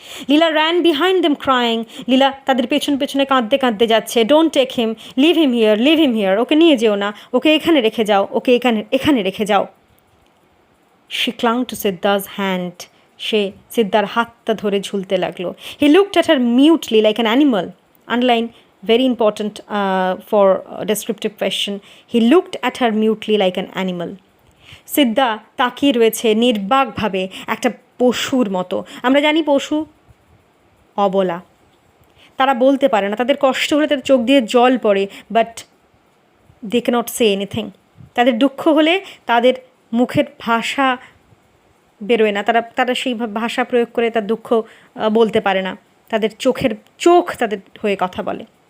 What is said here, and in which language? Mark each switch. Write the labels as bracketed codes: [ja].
[en] Leela ran behind them crying. [bn] লীলা তাদের পেছনে কাঁদতে কাঁদতে যাচ্ছে, [en] don't take him, leave him here, [bn] ওকে নিয়ে যেও না, ওকে এখানে রেখে যাও, ওকে এখানে রেখে যাও। [en] She clung to Siddha's hand. [bn] সে সিদ্ধার হাতটা ধরে ঝুলতে লাগলো। [en] He looked at her mutely like an animal. Underline, very important for descriptive question. He looked at her mutely like an animal. [bn] সিদ্ধা তাকিয়ে রয়েছে নির্বাকভাবে একটা পশুর মতো। আমরা জানি পশু অবলা, তারা বলতে পারে না, তাদের কষ্ট হলে তাদের চোখ দিয়ে জল পড়ে, [en] But they cannot say anything. [bn] তাদের দুঃখ হলে তাদের মুখের ভাষা বেরোয় না, তারা সেই ভাষা প্রয়োগ করে তার দুঃখ বলতে পারে না, তাদের চোখ তাদের হয়ে কথা বলে।